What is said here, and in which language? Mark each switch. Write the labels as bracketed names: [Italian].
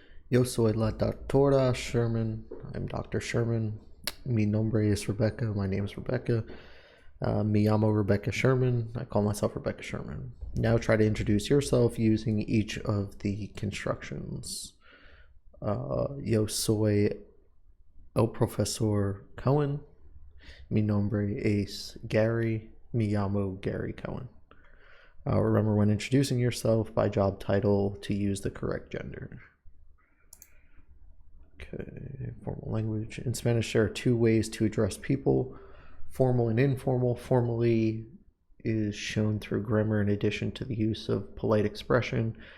[Spanish] Yo soy la doctora Sherman. [English] I'm Dr. Sherman. [Spanish] Mi nombre es Rebecca. [English] My name is Rebecca. [Spanish] Me llamo Rebecca Sherman. [English] I call myself Rebecca Sherman. Now try to introduce yourself using each of the constructions. [Spanish] Yo soy el profesor Cohen. Mi nombre es Gary. Me llamo Gary Cohen. [English] Remember when introducing yourself by job title to use the correct gender. Okay, formal language. In Spanish, there are two ways to address people. Formal and informal. Formally is shown through grammar in addition to the use of polite expression.